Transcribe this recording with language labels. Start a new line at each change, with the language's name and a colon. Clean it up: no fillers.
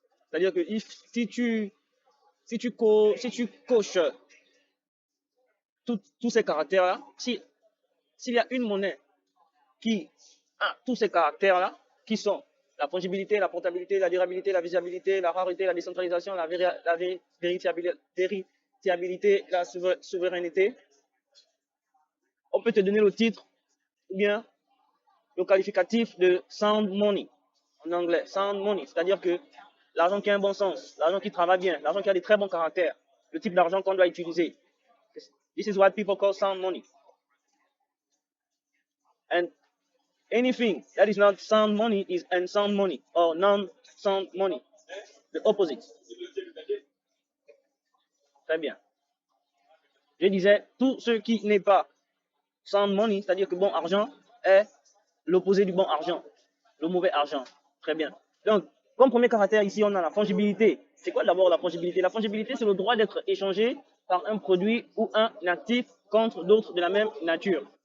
French: C'est-à-dire que si tu coches tous ces caractères-là, s'il y a une monnaie qui a tous ces caractères-là, qui sont la fongibilité, la portabilité, la durabilité, la visibilité, la rareté, la décentralisation, la vérifiabilité, la souveraineté, on peut te donner le titre ou bien le qualificatif de sound money en anglais. Sound money, c'est-à-dire que l'argent qui a un bon sens, l'argent qui travaille bien, l'argent qui a des très bons caractères, le type d'argent qu'on doit utiliser.
English: This is what people call sound money. And anything that is not sound money is unsound money or non-sound money. The opposite.
French: Très bien. Je disais, tout ce qui n'est pas sound money, c'est-à-dire que bon argent, est l'opposé du bon argent, le mauvais argent. Très bien. Donc, comme premier caractère ici, on a la fongibilité. C'est quoi d'abord la fongibilité? La fongibilité, c'est le droit d'être échangé par un produit ou un actif contre d'autres de la même nature.